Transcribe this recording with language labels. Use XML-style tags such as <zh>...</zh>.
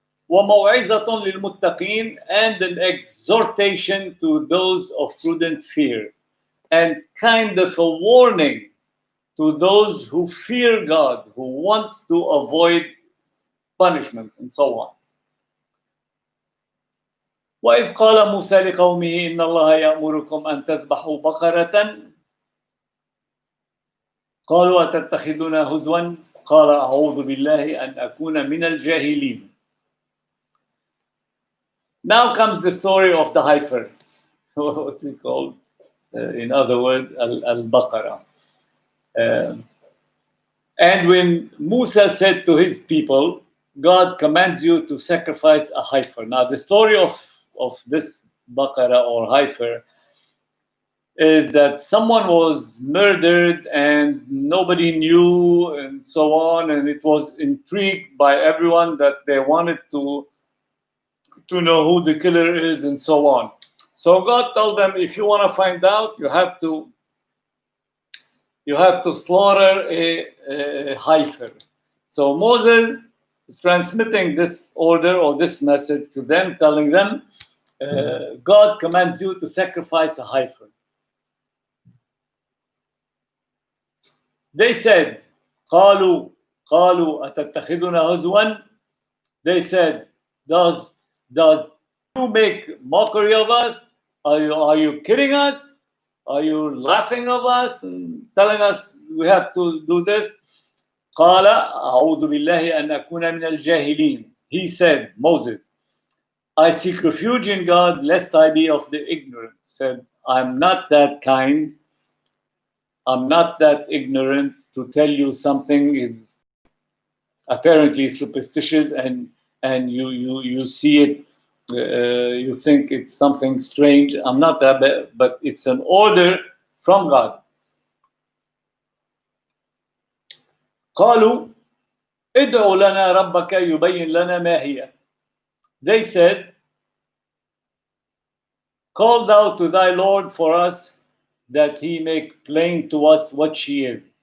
<ar>وَمَوْعِظَةٌ لِلْمُتَّقِينَ,</ar> <en>and an exhortation to those of prudent fear, and kind of a warning to those who fear God, who want to avoid punishment, and so on.</en> <ar>وَإِذْ قَالَ مُوسَى لِقَوْمِهِ إِنَّ اللَّهَ يَأْمُرُكُمْ أَن تَذْبَحُوا بَقَرَةً قالوا أتتخذنا هزوا قال أعوذ بالله أن أكون من الجاهلين.</ar> <en>Now comes the story of the HEIFER, what we call, in other words, al-Baqara. And when Musa said to his people, God commands you to sacrifice a HEIFER. Now the story of this Baqara or HEIFER is that someone was murdered and nobody knew, and so on, and it was intrigued by everyone that they wanted to know who the killer is, and so on. So God told them, if you want to find out, you have to slaughter a HEIFER. So Moses is transmitting this order or this message to them, telling them, God commands you to sacrifice a HEIFER. They said,</en> <ar>قالوا أتتخذنا هزوا.</ar> <en>They said, does you make mockery of us? Are you kidding us? Are you laughing of us and telling us we have to do this?</en> <ar>قال أعوذ بالله أن أكون من الجاهلين.</ar> <en>He said, Moses, I seek refuge in God lest I be of the ignorant. Said, I'm not that kind. I'm not that ignorant to tell you something is apparently superstitious, and you see it, you think it's something strange. I'm not that bad, but it's an order from God.</en> <ar>قالوا ادع لنا ربك يبين لنا ما هي.</ar> <en>They said, call thou to thy Lord for us, that he make plain to us what she is.</en>